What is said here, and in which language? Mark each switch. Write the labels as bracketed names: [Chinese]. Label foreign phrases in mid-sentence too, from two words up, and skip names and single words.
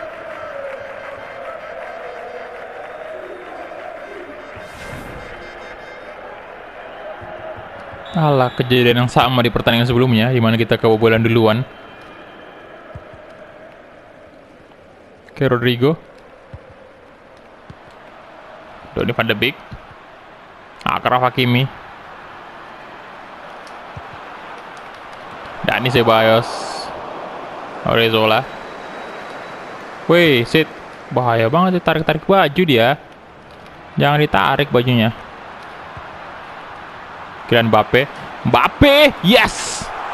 [Indonesian] Alah, kejadian yang sama di pertandingan sebelumnya, di mana kita kebobolan duluan. Oke, Rodrigo. Donny van de Beek. Akraf Hakimi. Dani Ceballos. Odriozola. Wih, sit. Bahaya banget tarik-tarik baju dia. Jangan ditarik bajunya. Kylian Mbappe, yes!